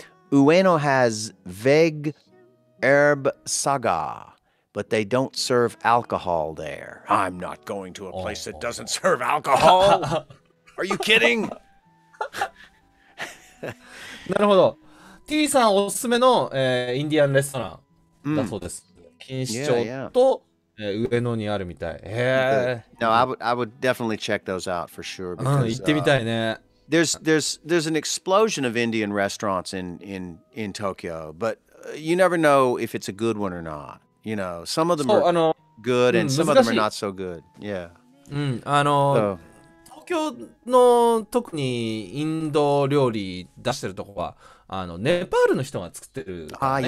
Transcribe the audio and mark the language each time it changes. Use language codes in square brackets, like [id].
[en] Ueno has Veg Herb Saga, but they don't serve alcohol there. I'm not going to a place that doesn't serve alcohol. Are you kidding? [ja] なるほど。 T さんおすすめの、インディアンレストランだそうです。錦糸町と、上野にあるみたい。 [en] No, I would definitely check those out for sure. [ja] 行ってみたいね。 [en] There's an explosion of Indian restaurants in Tokyo, but you never know if it's a good one or not. Some of them are good and some of them are not so good. Yeah. [ja] 東京の特にインド料理出してるとこはネパールの人が作ってるからね。